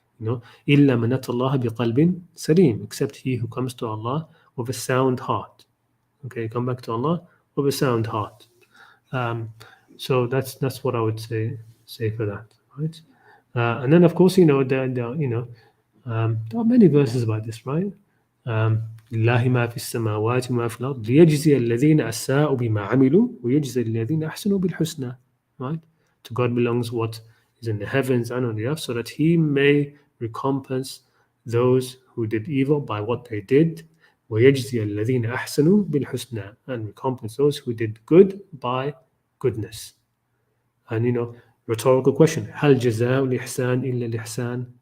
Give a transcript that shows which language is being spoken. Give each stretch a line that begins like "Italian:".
Arabic: إِلَّا مَنْ أَتَى اللَّهَ بِقَلْبٍ سَلِيمٍ,
English: except he who comes to Allah with a sound heart. Okay, come back to Allah with a sound heart. So that's what I would say for that, right? And then of course there are many verses about this, right?
Arabic: لله ما في السماوات وما في الأرض ليجزي الذين أساءوا بما عملوا ويجزي الذين أحسنوا بالحسنى.
English: Right? To God belongs what is in the heavens and on the earth, so that He may recompense those who did evil by what they did.
Arabic: ويجزي الذين أحسنوا بالحسنى,
English: and recompense those who did good by goodness. And rhetorical question:
Arabic: هل جزاء الإحسان إلا الإحسان?